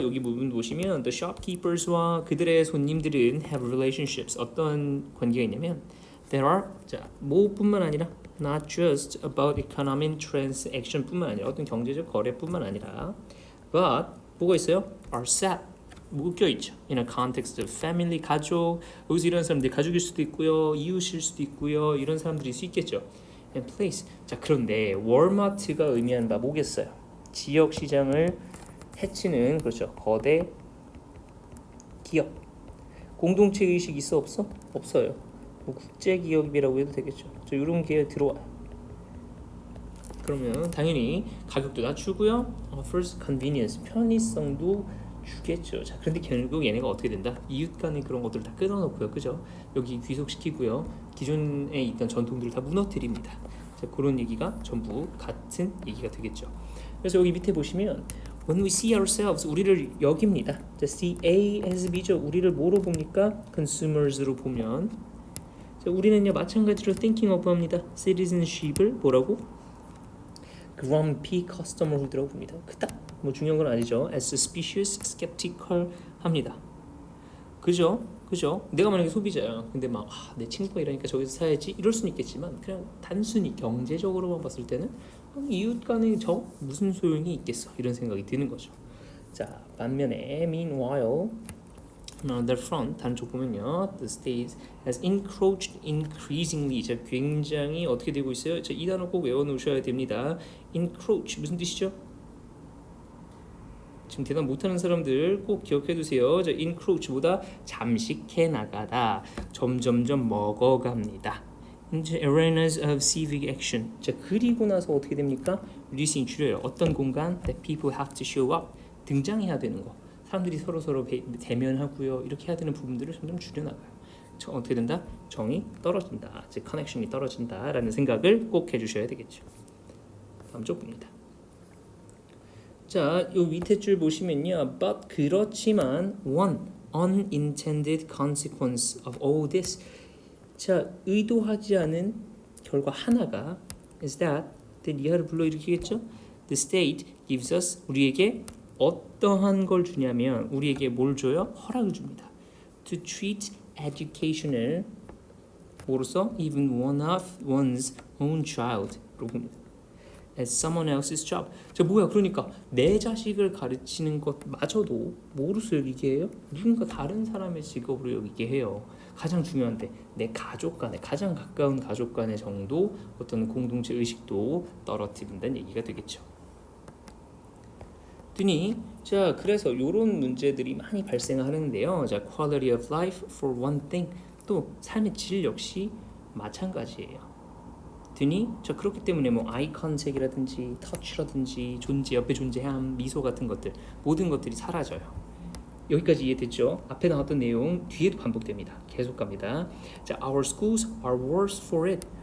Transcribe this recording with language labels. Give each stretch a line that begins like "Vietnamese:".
Korean: 여기 부분 보시면
English: the shopkeepers
Korean: 와 그들의 손님들은
English: have relationships
Korean: 어떤 관계가 있냐면
English: there are
Korean: 자, 뭐뿐만 아니라
English: not just about economic transaction
Korean: 뿐만 아니라 어떤 경제적 거래뿐만 아니라 but 뭐가 있어요?
English: are set
Korean: 묶여 있죠.
English: In a context of family,
Korean: 가족. 여기서 이런 사람들이 가족일 수도 있고요, 이웃일 수도 있고요, 이런 사람들일 수 있겠죠.
English: And place.
Korean: 자, 그런데 월마트가 의미하는 바 뭐겠어요? 지역 시장을 해치는, 그렇죠, 거대 기업. 공동체 의식 있어 없어? 없어요. 뭐 국제 기업이라고 해도 되겠죠. 저 이런 게 들어와요. 그러면 당연히 가격도 낮추고요.
English: Offers convenience,
Korean: 편의성도 주겠죠. 자, 그런데 결국 얘네가 어떻게 된다? 이웃 간의 그런 것들을 다 끊어놓고요, 그죠? 여기 귀속시키고요. 기존에 있던 전통들을 다 무너뜨립니다. 자, 그런 얘기가 전부 같은 얘기가 되겠죠. 그래서 여기 밑에 보시면
English: when we see ourselves,
Korean: 우리를 여깁니다. 자,
English: see A as B
Korean: 죠. 우리를 뭐로 봅니까? consumers로 보면, 자, 우리는요 마찬가지로
English: thinking of
Korean: 합니다. citizenship을 뭐라고?
English: grumpy customerhood
Korean: 라고 봅니다. 그닥 뭐 중요한 건 아니죠.
English: as suspicious, skeptical
Korean: 합니다. 그죠? 그죠? 내가 만약에 소비자야. 근데 막 내 친구가 이러니까 저기서 사야지 이럴 수는 있겠지만, 그냥 단순히 경제적으로만 봤을 때는 이웃 간에 저 무슨 소용이 있겠어, 이런 생각이 드는 거죠. 자, 반면에
English: meanwhile on the front,
Korean: 다른 쪽 보면요,
English: the state has encroached increasingly.
Korean: 자, 굉장히 어떻게 되고 있어요? 자, 이 단어 꼭 외워놓으셔야 됩니다. encroach 무슨 뜻이죠? 지금 대답 못하는 사람들 꼭 기억해두세요. 자, encroach보다 잠식해 나가다, 점점점 먹어갑니다.
English: into arenas of civic action.
Korean: 자, 그리고 나서 어떻게 됩니까?
English: reducing,
Korean: 줄여요. 어떤 공간?
English: that people have to show up,
Korean: 등장해야 되는 거. 사람들이 서로 대면하고요, 이렇게 해야 되는 부분들을 점점 줄여나가요. 어떻게 된다? 정이 떨어진다, 즉 커넥션이 떨어진다라는 생각을 꼭 해주셔야 되겠죠. 다음 쪽 봅니다. 자, 요 밑에 줄 보시면요,
English: but
Korean: 그렇지만
English: one unintended consequence of all this.
Korean: 자, 의도하지 않은 결과 하나가
English: is that
Korean: 이하를 불러일으키겠죠.
English: The state gives us,
Korean: 우리에게 어떠한 걸 주냐면 우리에게 뭘 줘요? 허락을 줍니다.
English: To treat educational,
Korean: 뭐로서?
English: even one of one's own child로
Korean: 봅니다.
English: as someone else's job.
Korean: 자, 뭐야? 그러니까 내 자식을 가르치는 것마저도 뭐로서 여기게 해요? 누군가 다른 사람의 직업으로 여기게 해요. 가장 중요한데 내 가족 간에, 가장 가까운 가족 간의 정도 어떤 공동체 의식도 떨어뜨린다는 얘기가 되겠죠. 자, 그래서 이런 문제들이 많이 발생하는데요.
English: 자, quality of life for one thing,
Korean: 또 삶의 질 역시 마찬가지예요. 자, 그렇기 때문에 뭐 아이 컨택이라든지 터치라든지 옆에 존재함, 미소 같은 것들, 모든 것들이 사라져요. 여기까지 이해됐죠? 앞에 나왔던 내용 뒤에도 반복됩니다. 계속 갑니다.
English: 자, our schools are worse for it.